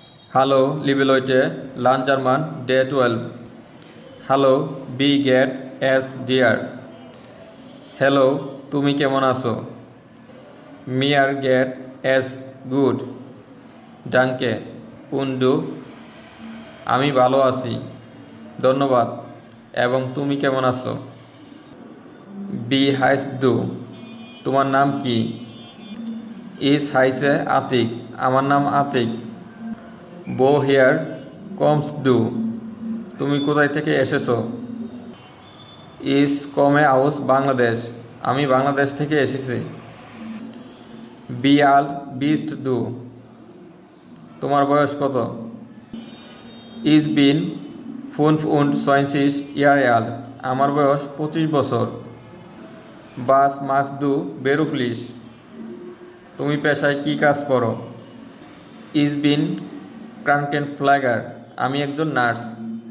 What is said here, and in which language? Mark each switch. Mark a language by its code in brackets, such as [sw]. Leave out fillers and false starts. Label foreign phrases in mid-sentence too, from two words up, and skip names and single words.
[de] Hallo, liebe Leute, [en] Learn German, Day 12. [de] Hallo, wie geht es dir? [bn] হ্যালো, তুমি কেমন আছো? [de] Mir geht es gut. Danke. Und du? [bn] আমি ভালো আছি। ধন্যবাদ। এবং তুমি কেমন আছো? [de] Wie heißt du? [bn] তোমার নাম কি? [de] Ich heiße আতিক। [bn] আমার নাম আতিক। [de] Woher kommst du? [bn] তুমি কোথায় থেকে এসেছো? [de] Ich komme aus বাংলাদেশ। [bn] আমি বাংলাদেশ থেকে এসেছি। [de] Wie alt bist du? [bn] তোমার বয়স কত? [de] Ich bin 25 Jahre alt. [bn] আমার বয়স 25 বছর। [de] Was machst du beruflich? [bn] তুমি পেশায় কি কাজ করো? [de] Ich bin Krankenpfleger. [bn] আমি একজন নার্স।